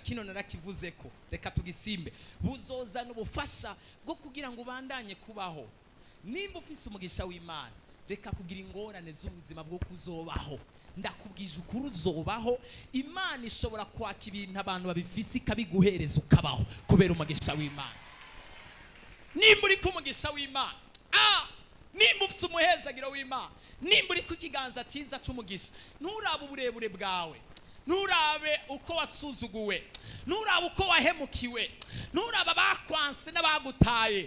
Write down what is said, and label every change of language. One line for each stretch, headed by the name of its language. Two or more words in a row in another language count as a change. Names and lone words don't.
Rundi: Kino narakivuze ko, reka tugisimbe. Buzozana ubufasha bwo kugira ngo ubandanye kubaho. Nimba ufise umugisha w'Imana, reka kugira ingorane z'ubuzima bwo kuzobaho. ndakubwije ukuri uzobaho. Imana ishobora kwaka ibintu abantu babifise ikabiguhereza ukabaho kubera umugisha w'Imana. Nimba uri ku mugisha w'Imana, nimba ufite umuhezagiro w'Imana, nimba uri ku kiganza cyiza cy'umugisha, nturabe uburebure bwawe, nturabe uko wasuzuguwe, nturabe uko wahemukiwe, nturabe abakwanse n'abagutaye.